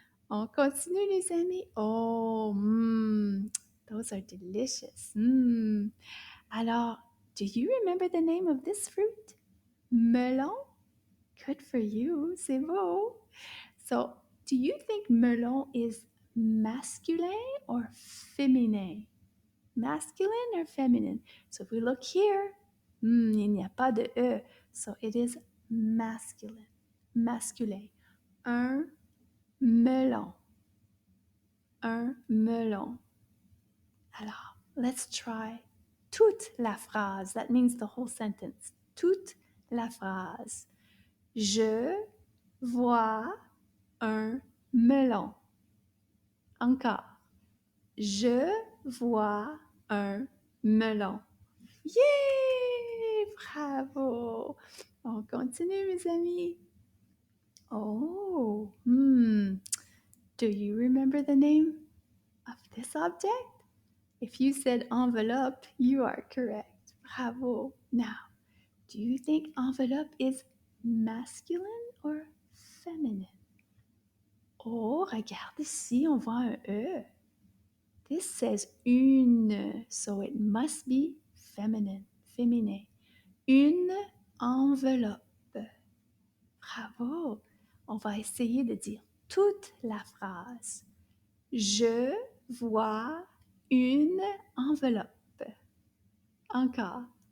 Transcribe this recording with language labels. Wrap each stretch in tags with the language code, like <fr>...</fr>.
<fr>On continue, les amis.</fr> <en>Oh, those are delicious. Alors, do you remember the name of this fruit? Melon? Good for you,</en> <fr>c'est beau.</fr> <en>So, do you think melon is masculine or féminin? Masculine or feminine? So if we look here,</en> <fr>il n'y a pas de E.</fr> <en>So it is masculine. Masculin.</en> <fr>Un melon. Un melon. Alors,</fr> <en>let's try</en> <fr>toute la phrase.</fr> <en>That means the whole sentence.</en> <fr>Toute la phrase. Je vois un melon. Encore. Je vois un melon. Yay! Bravo! On continue, mes amis.</fr> <en>Oh, do you remember the name of this object? If you said envelope, you are correct. Bravo! Now, do you think envelope is masculine or feminine? Oh,</en> <fr>regarde ici, on voit un E.</fr> <en>This says une, so it must be feminine, féminin.</en> <fr>Une enveloppe. Bravo! On va essayer de dire toute la phrase. Je vois une enveloppe. Encore.</fr>